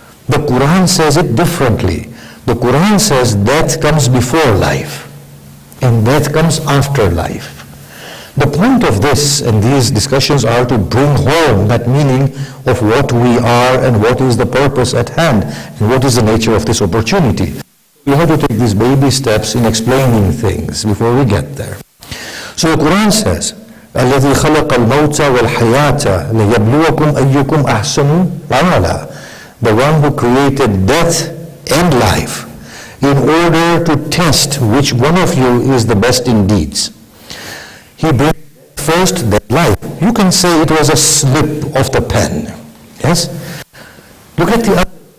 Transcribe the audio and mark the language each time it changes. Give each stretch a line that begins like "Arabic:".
English: The Quran says it differently. The Quran says death comes before life, and death comes after life. The point of this and these discussions are to bring home that meaning of what we are and what is the purpose at hand and what is the nature of this opportunity. We have to take these baby steps in explaining things before we get there. So the Quran says,
Arabic: الَّذِي خَلَقَ الْمَوْتَ وَالْحَيَاةَ لِيَبْلُوَكُمْ أَيُّكُمْ أَحْسَنُ عَمَلًا.
English: The one who created death and life in order to test which one of you is the best in deeds. He brings first then life. You can say it was a slip of the pen. Yes? Look at the other.